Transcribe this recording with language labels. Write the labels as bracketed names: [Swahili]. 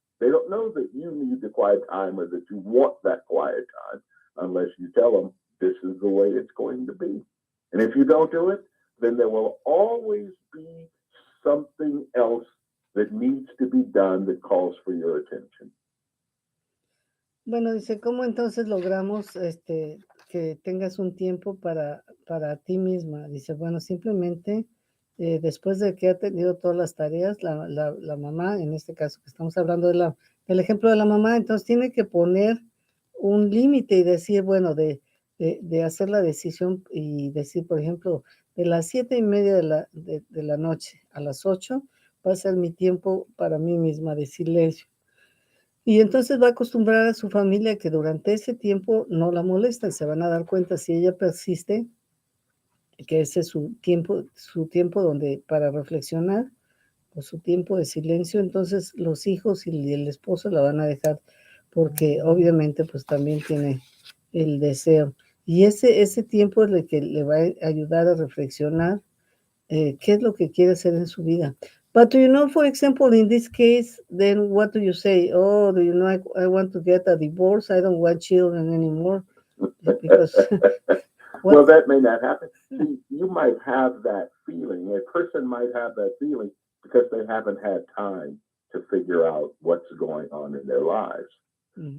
[English] They don't know that you need the quiet time or that you want that quiet time unless you tell them this is the way it's going to be. And if you don't do it, then there will always be something else that needs to be done that calls for your attention. [Spanish] Bueno, dice, ¿cómo entonces logramos que tengas un tiempo para ti misma? Dice, bueno, simplemente después de que ha tenido todas las tareas, la mamá, en este caso que estamos hablando del ejemplo de la mamá, entonces tiene que poner un límite y decir, bueno, de hacer la decisión y decir, por ejemplo, de las 7:30 de la noche a las 8 va a ser mi tiempo para mí misma de silencio. Y entonces va a acostumbrar a su familia que durante ese tiempo no la molestan, se van a dar cuenta si ella persiste, que ese es su tiempo donde para reflexionar, o su tiempo de silencio, entonces los hijos y el esposo la van a dejar porque obviamente pues también tiene el deseo. Y ese tiempo es el que le va a ayudar a reflexionar qué es lo que quiere hacer en su vida. [English] But for example, in this case, then what do you say? Oh, I want to get a divorce. I don't want children anymore. Because well, that may not happen. See, you might have that feeling. A person might have that feeling because they haven't had time to figure out what's going on in their lives. Mm-hmm.